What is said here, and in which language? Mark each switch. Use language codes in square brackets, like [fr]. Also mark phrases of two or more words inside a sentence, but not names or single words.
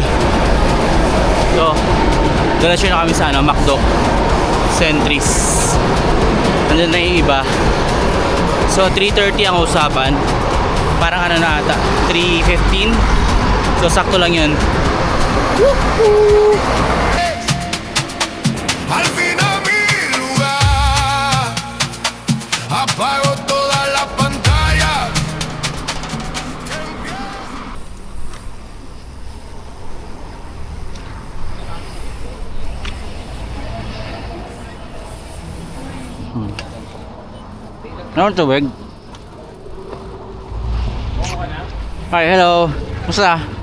[tl] So, dalasyon na kami sa McDo Centris. Nandun na yung iba. So 3:30 ang usapan. Parang na ata 3:15. So sakto lang yun. Woohoo! [es] Al fin a mi lugar. Apago toda la pantalla. [tl] Ano tubig? [en] Hi, hello. Musta?